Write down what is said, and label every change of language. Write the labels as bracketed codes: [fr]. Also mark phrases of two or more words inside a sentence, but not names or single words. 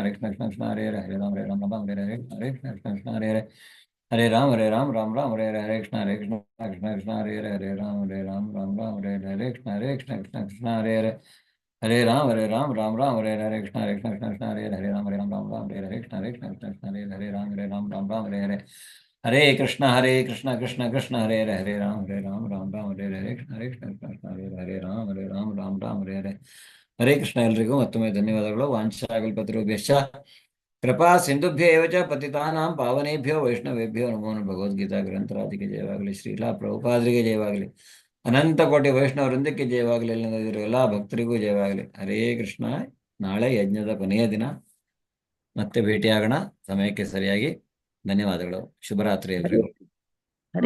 [sa] ಕೃಷ್ಣ ಹರೇ ಹರೇ, ಹರೇ ರಾಮ ಹರೇ ಹರೇ, ಕೃಷ್ಣ ಕೃಷ್ಣ ಹರೇ ಹರೇ, ಹರೇ ರಾಮ ಹರೇ ಹರೇ ಹರೇ, ಕೃಷ್ಣ ಕೃಷ್ಣ ಹರೇ ಹರೇ, ಹರೇ ರಾಮ ಹರೇ ಹರೇ ಹರೇ, ಕೃಷ್ಣ ಕೃಷ್ಣ ಹರೇ ಹರೇ, ಹರೇ ರಾಮ ಹರೇ ಹರೇ, ಕೃಷ್ಣ ಕೃಷ್ಣ ಹರೇ ಹರೇ, ಹರೇ ರಾಮ ಹರೇ ಹರೇ, ಕೃಷ್ಣ ಕೃಷ್ಣ ಹರೇ ಹರೇ, ಹರೇ ರಾಮ ಹರೇ ಹರೇ, ಹರೇ ಕೃಷ್ಣ ಕೃಷ್ಣ ಹರೇ ಹರೇ, ಹರೇ ರಾಮ ಹರೇ ಹರೇ, ಕೃಷ್ಣ ಕೃಷ್ಣ ಹರೇ ಹರೇ, ಹರೇ ರಾಮ ಹರೇ ಹರೇ, ಹರೇ ಕೃಷ್ಣ. [kn] ಎಲ್ರಿಗೂ ಮತ್ತೊಮ್ಮೆ ಧನ್ಯವಾದಗಳು. [sa] ವಾಂಛಾಕಲ್ಪತರುಭ್ಯಶ್ಚ ಕೃಪಾ ಸಿಂಧುಭ್ಯ ಏವ ಚ ಪತಿತಾನಾಂ ಪಾವನೇಭ್ಯೋ ವೈಷ್ಣವೇಭ್ಯೋ ನಮೋ ನಮಃ. [kn] ಭಗವದ್ಗೀತಾ ಗ್ರಂಥರಾಜಿಗೆ ಜಯವಾಗಲಿ, ಶ್ರೀಲಾ ಪ್ರಭುಪಾದರಿಗೆ ಜಯವಾಗಲಿ, ಅನಂತ ಕೋಟಿ ವೈಷ್ಣವ ವೃಂದಕ್ಕೆ ಜಯವಾಗಲಿ, ಎಲ್ಲ ಭಕ್ತರಿಗೂ ಜಯವಾಗಲಿ. [sa] ಹರೇ ಕೃಷ್ಣ. [kn] ನಾಳೆ ಯಜ್ಞದ ಕೊನೆಯ ದಿನ. ಮತ್ತೆ ಭೇಟಿಯಾಗೋಣ ಸಮಯಕ್ಕೆ ಸರಿಯಾಗಿ. ಧನ್ಯವಾದಗಳು. ಶುಭರಾತ್ರಿ ಎಲ್ರಿಗೂ. ಹರೇ